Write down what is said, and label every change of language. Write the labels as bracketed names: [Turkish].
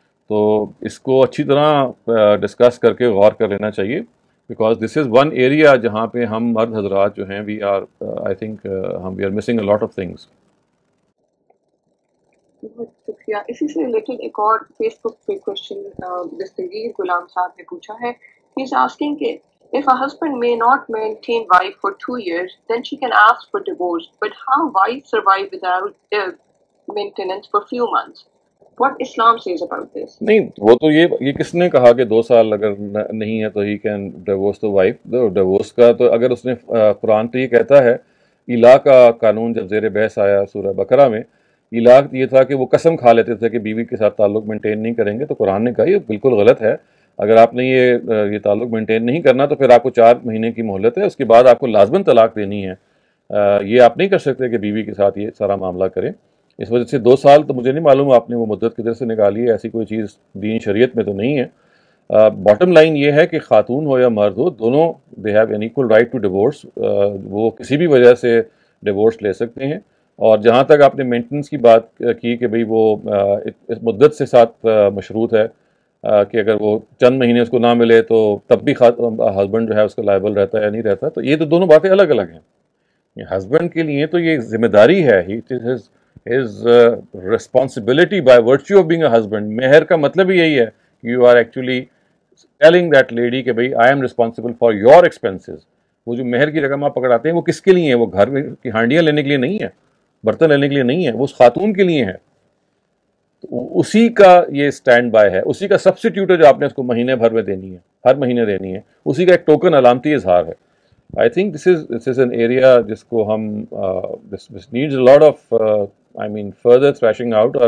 [Urdu] تو اس کو اچھی طرح ڈسکس کر کے غور کر لینا چاہیے, [English] because this is one area [Urdu] جہاں پہ ہم مرد حضرات جو ہیں [English] We are I think we are missing a lot of things. [Urdu] بہت شکریہ. اسی سے ریلیٹڈ ایک اور فیس بک پہ کوشچن دستگیر غلام صاحب نے پوچھا ہے. [English] He is asking کہ if a husband may not maintain wife for 2 years, then she can ask for divorce. But how wife survive without maintenance for few months? What Islam says about this? [Urdu] نہیں, وہ تو یہ کس نے کہا کہ 2 سال اگر نہیں ہے تو [English] He can divorce to wife. [Urdu] ڈیورس کا تو اگر اس نے قرآن تو یہ کہتا ہے, ایلا کا قانون جب زیر بحث آیا سورہ بقرہ میں, ایلا یہ تھا کہ وہ قسم کھا لیتے تھے کہ بیوی کے ساتھ تعلق مینٹین نہیں کریں گے. تو قرآن نے کہا یہ بالکل غلط ہے. اگر آپ نے یہ تعلق مینٹین نہیں کرنا تو پھر آپ کو 4 مہینے کی مہلت ہے, اس کے بعد آپ کو لازماً طلاق دینی ہے. یہ آپ نہیں کر سکتے کہ بیوی کے ساتھ یہ سارا معاملہ کریں. اس وجہ سے 2 سال تو مجھے نہیں معلوم آپ نے وہ مدت کدھر سے نکالی ہے, ایسی کوئی چیز دین شریعت میں تو نہیں ہے. باٹم لائن یہ ہے کہ خاتون ہو یا مرد ہو, دونوں [English] They have an equal right to divorce. [Urdu] وہ کسی بھی وجہ سے ڈیورس لے سکتے ہیں. اور جہاں تک آپ نے مینٹننس کی بات کی کہ بھئی وہ اس مدت سے ساتھ مشروط ہے کہ اگر وہ چند مہینے اس کو نہ ملے تو تب بھی ہسبینڈ جو ہے اس کا لائبل رہتا ہے یا نہیں رہتا. تو یہ تو دونوں باتیں الگ الگ ہیں. ہسبینڈ کے لیے تو یہ ذمہ داری ہے, [English] his responsibility by virtue of being a husband. [Urdu] مہر کا مطلب ہی یہی ہے, [English] you are actually telling that lady [Urdu] کہ بھئی [English] I am responsible for your expenses. [Urdu] وہ جو مہر کی رقم آپ پکڑاتے ہیں وہ کس کے لیے ہے؟ وہ گھر میں کی ہانڈیاں لینے کے لیے نہیں ہے, برتن لینے کے لیے نہیں ہے, وہ اس خاتون کے لیے ہے. اسی کا یہ اسٹینڈ بائی ہے, اسی کا سبسٹیوٹ ہے جو آپ نے اس کو مہینے بھر میں دینی ہے, ہر مہینے دینی ہے. اسی کا ایک ٹوکن علامتی اظہار ہے. [English] I think this is an area [Urdu] جس کو ہم [English] This needs a lot of I mean further threshing out.